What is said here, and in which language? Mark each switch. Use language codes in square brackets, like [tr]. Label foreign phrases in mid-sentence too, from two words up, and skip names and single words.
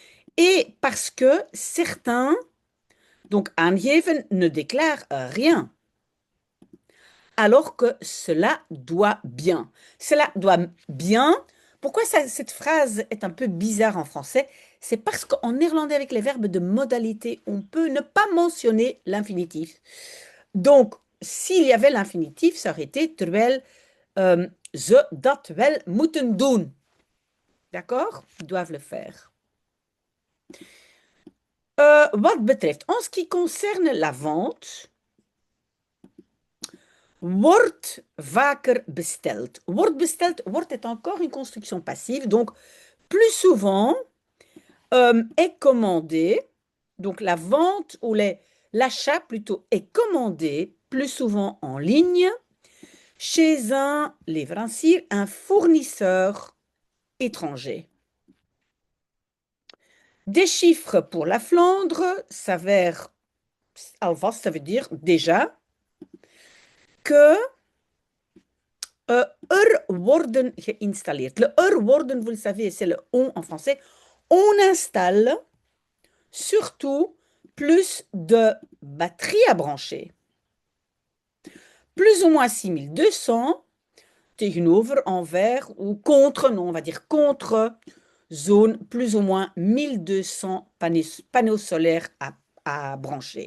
[fr] Et parce que certains Donc, aangeven ne déclare rien, alors que cela doit bien. Cela doit bien. Pourquoi cette phrase est un peu bizarre en français? C'est parce qu'en néerlandais, avec les verbes de modalité, on peut ne pas mentionner l'infinitif. Donc, s'il y avait l'infinitif, ça aurait été [nl] terwijl ze dat wel moeten doen. [fr] D'accord? Ils doivent le faire. [nl] Wat betreft, [fr] en ce qui concerne la vente, [nl] wordt vaker besteld. Wordt besteld, [fr] wordt est encore une construction passive, donc plus souvent est commandé. Donc la vente ou l'achat plutôt est commandé plus souvent en ligne chez un leverancier, un fournisseur étranger. Des chiffres pour la Flandre s'avèrent, alvast, ça veut dire déjà, que [nl] worden geïnstalleerd. [fr] Le worden, vous le savez, c'est le on en français. On installe surtout plus de batteries à brancher. Plus ou moins 6200 tegenover, envers ou contre, non, on va dire contre zone, plus ou moins 1200 panneaux solaires à brancher.